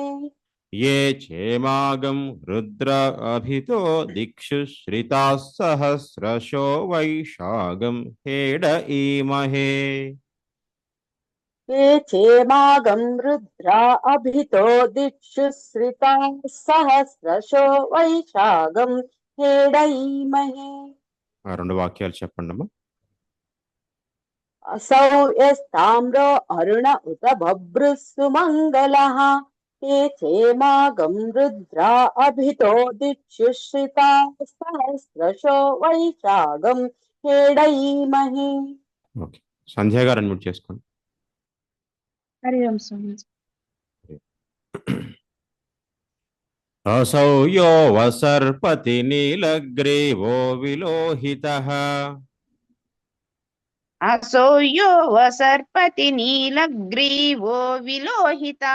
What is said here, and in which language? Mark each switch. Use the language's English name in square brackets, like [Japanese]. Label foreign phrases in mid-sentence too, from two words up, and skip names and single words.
[Sanskrit] ये चेमागं रुद्र अभितो दिक्षु श्रिताः सहस्रशो वैशागं हेड ईमहे. ये चेमागं रुद्र अभितो दिक्षुश्रिता सहस्रशो वैशागं हेडयीमहे. [Telugu] రెండు వాక్యాలు చెప్పండి అమ్మా. [Sanskrit] असौ यस्ताम्रो अरुण उत बभ्रुस्सु मङ्गलः ये चेमागं रुद्र अभितो दिक्षुश्रिता सहस्रशो वैशागं हेडयीमहे. [Telugu] ఓకే, సంధ్య గారు అన్మ్యూట్ చేసుకోండి. [Sanskrit] హరి ఓం స్వామీజీ. असौ यो वसर्पति नीलग्रीवो विलोहितः असौ यो वसर्पति नीलग्रीवो विलोहितः